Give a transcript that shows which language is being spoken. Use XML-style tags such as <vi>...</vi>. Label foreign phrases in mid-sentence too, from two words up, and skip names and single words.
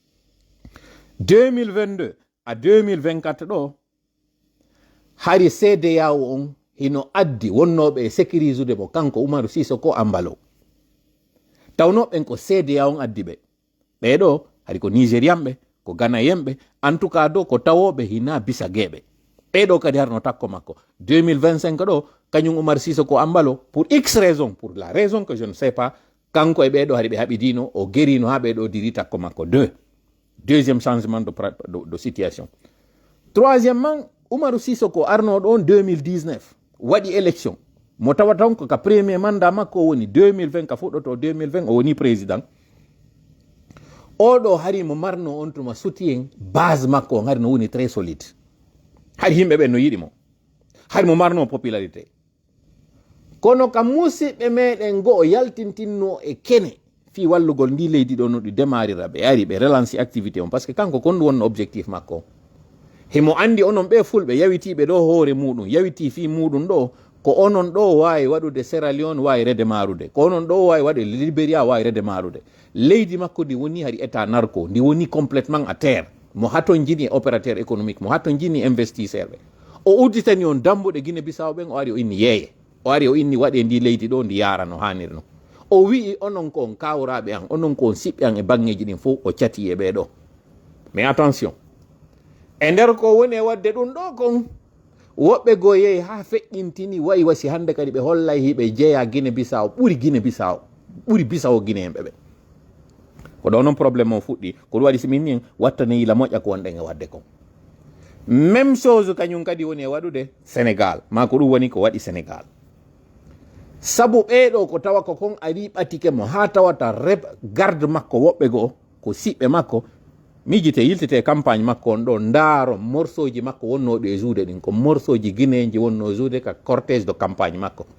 <ff>2022 a 2024 ɗo hari CEDEAO on hino addi wonnoɓe e sécuriser mo kanko Oumar Sissoko Embalo tawnoɓen ko CEDEAO on addi ɓe ɓeɗo hari ko nigérian ɓe ko ganayen ɓe</ff> <fr>en tout cas</fr> <ff>do ko tawoɓe hina bisagueɓe ɓeɗo kadi harno takko makko 2025 ɗo kañum Oumar Sissoko Embalo</ff> <fr>pour x raison pour la raison que je ne sais pas</fr> <ff>kanko e ɓeɗo hari ɓe haɓidino o guerino ha ɓeɗo diri takko makko</ff> <fr>deuxième changement de situation troisièmement</fr> <ff>Oumar Sissoko arnoɗo on 2019 waɗi élection mo tawa tan ko ka</ff> <fr>premier mandat</fr> <ff>makko o woni 2020 ka fuɗɗoto 2020 o woni président oɗo hari mo marno on tuma</ff> <fr>soutien base</fr> <ff>makko on hari no woni</ff> <fr>très solide</fr> <ff>hari yimɓe ɓen no yiɗi mo hari mo marno popularité kono kam musidɓe meɗen go o yaltintinno e kene fi wallugol ndi leydi ɗo no ɗi démarrira ɓe ari ɓe</ff> <fr>relance activité</fr> <ff>on</ff> <fr>par ce que</fr> <ff>kanko kon ɗum wonno objectif makko himo andi onon ɓe fulɓe yawitiɓe ɗo hoore muɗum yawiti fi muɗum ɗo ko onon ɗo wawi waɗude Sierra Leone wawi redemarude ko onon ɗo wawi waɗude Libéria wawi redemarude leydi makko ndi woni hari</ff> <fr>état narco</fr> <ff>ndi woni</ff> <fr>complètement à terre</fr> <ff>mo haton jini</ff> <fr>opérateur économique</fr> <ff>mo haton jini investisseur ɓe o udditani on dambuɗe Guinée Bissau ɓen o ari o inni yeeye o ari o inni waɗe ndi leydi ɗo ndi yara no hannirno o wi'i onon ko on kawraɓe an onon ko on siɓɓe an e bangeji ɗin fof o cati e ɓeɗo</ff> <fr>mais attention</fr> <ff>e nder ko woni e wadde ɗum ɗo kon woɓɓe go yehi ha feƴƴintini wayi wasi hande kadi ɓe hollay hiɓe jeeya Guinée Bissau ɓuri Bissau Guinéen ɓe ko ɗo noon probléme o fuɗɗi ko ɗum waɗi simin ni wattane yila moƴƴa ko wonɗen e wadde kon</ff> <fr>même chose</fr> <ff>kañum kadi woni e waɗude Sénégal ma ko ɗum woni ko waɗi Sénégal sabu ɓeɗo ko tawa ko kon ari ɓatike mo ha tawata garde makko woɓɓe goo ko siɓɓe makko mijite yiltete campagne makko on ɗo ndaaro morceau ji makko wonnoɗo e juuɗe ɗin ko morceau ji guinéji wonno juuɗe ka</ff> <fr>cortège de campagne</fr> <ff>makko</ff>